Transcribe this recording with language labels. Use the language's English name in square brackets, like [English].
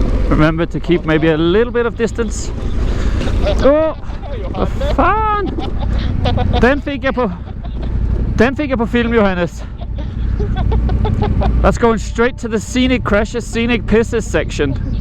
[English] Remember to keep maybe a little bit of distance. [Swedish] Oh, vad fan! Den fick jag på film, Johannes. [English] That's going straight to the scenic crashes, scenic pisses section.